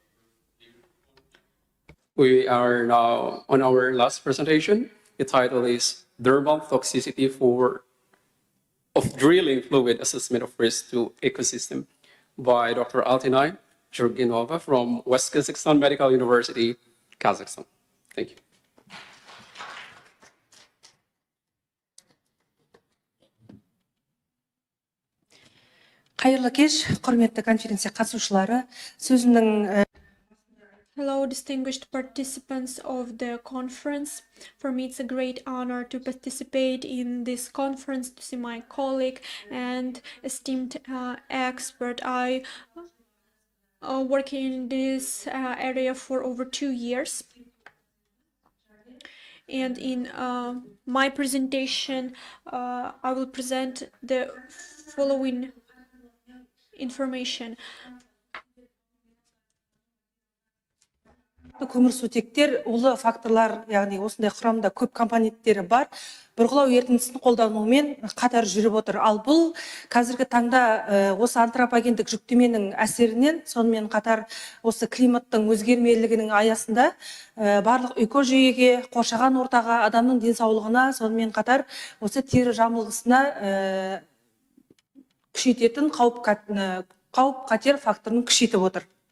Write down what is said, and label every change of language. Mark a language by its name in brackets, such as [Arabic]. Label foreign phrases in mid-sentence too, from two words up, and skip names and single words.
[English] We are now on our last presentation. The title is Dermal Toxicity of Drilling Fluid Assessment of Risk to Ecosystem by Dr. Altinay Jurgenova from West Kazakhstan Medical University, Kazakhstan. Thank you. [Kazakh] Қайырлы кеш, құрметті конференция қатысушылары. Сөзімнің [English] Hello, distinguished participants of the conference. For me, it's a great honor to participate in this conference, to see my colleague and esteemed expert. I work in this area for over 2 years. And in my presentation, I will present the following information. [Kazakh] көмірсутектер улы факторлар, яғни осындай құрамда көп компоненттері бар, бұрғылау ерітіндісін қолданумен қатар жүріп отыр. Ал бұл қазіргі таңда осы антропогендік жүктеменің әсерінен, сонымен қатар осы климаттың өзгермелілігінің аясында барлық экожүйеге, қоршаған ортаға, адамның денсаулығына, сонымен қатар осы тері жамылғысына күшейтетін қауіп-қатер факторын күшейтіп отыр.